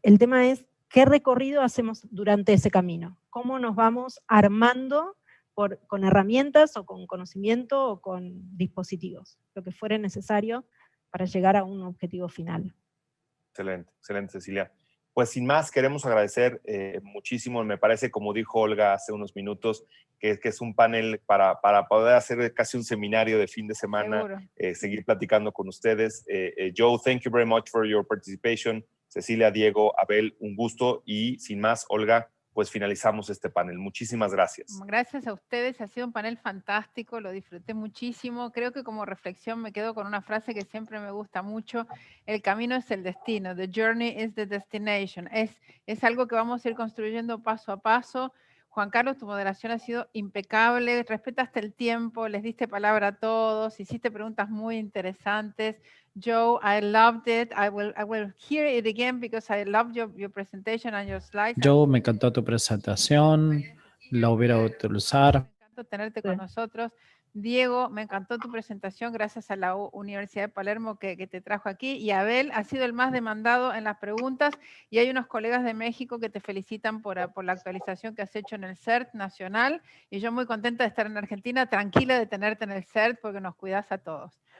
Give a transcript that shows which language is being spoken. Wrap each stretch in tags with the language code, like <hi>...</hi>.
<es>El tema es qué recorrido hacemos durante ese camino, cómo nos vamos armando con herramientas o con conocimiento o con dispositivos, lo que fuera necesario para llegar a un objetivo final. Excelente, excelente, Cecilia. Pues sin más, queremos agradecer muchísimo. Me parece, como dijo Olga hace unos minutos, que es un panel para poder hacer casi un seminario de fin de semana, seguir platicando con ustedes.</es> <en>Joe, thank you very much for your participation.</en> <es>Cecilia, Diego, Abel, un gusto. Y sin más, Olga, pues finalizamos este panel. Muchísimas gracias. Gracias a ustedes, ha sido un panel fantástico, lo disfruté muchísimo. Creo que como reflexión me quedo con una frase que siempre me gusta mucho: el camino es el destino,</es> <en>the journey is the destination.</en> <es>Es algo que vamos a ir construyendo paso a paso. Juan Carlos, tu moderación ha sido impecable, respetaste el tiempo, les diste palabra a todos, hiciste preguntas muy interesantes.</es> <en>Joe, I loved it. I will hear it again because I loved your presentation and your slides.</en> <es>Joe, me encantó tu presentación, la hubiera utilizar. Me encantó tenerte con nosotros. Diego, me encantó tu presentación, gracias a la Universidad de Palermo que te trajo aquí. Y Abel, ha sido el más demandado en las preguntas, y hay unos colegas de México que te felicitan por la actualización que has hecho en el CERT nacional, y yo muy contenta de estar en Argentina, tranquila de tenerte en el CERT porque nos cuidas a todos.</es>